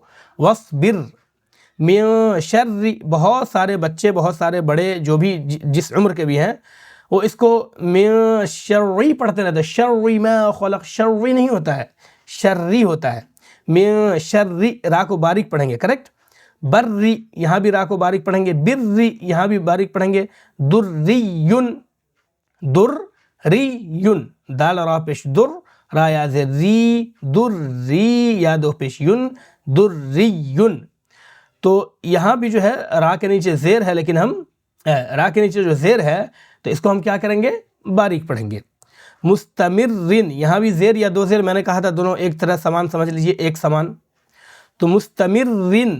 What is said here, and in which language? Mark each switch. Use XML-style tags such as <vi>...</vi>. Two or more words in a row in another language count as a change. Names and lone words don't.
<ar>وصبر من شر,</ar> <ur>بہت سارے بچے بہت سارے بڑے جو بھی جس عمر کے بھی ہیں وہ اس کو</ur> <ar>من شر</ar> <ur>پڑھتے رہتے ہیں.</ur> <ar>شر ما خلق,</ar> <ur>شر نہیں ہوتا ہے, شرری ہوتا ہے.</ur> <ar>من شر,</ar> <ur>را کو باریک پڑھیں گے, کریکٹ. بری, یہاں بھی را کو باریک پڑھیں گے. بری, یہاں بھی باریک پڑھیں گے. دریون, دریون, دال را پیش در, را یا زیر ری, دری یا دو پیش یون, دریون. تو یہاں بھی جو ہے را کے نیچے زیر ہے, لیکن ہم را کے نیچے جو زیر ہے تو اس کو ہم کیا کریں گے, باریک پڑھیں گے. مستمرن, یہاں بھی زیر یا دو زیر, میں نے کہا تھا دونوں ایک طرح سامان سمجھ لیجئے, ایک سامان. تو مستمرن.</ur>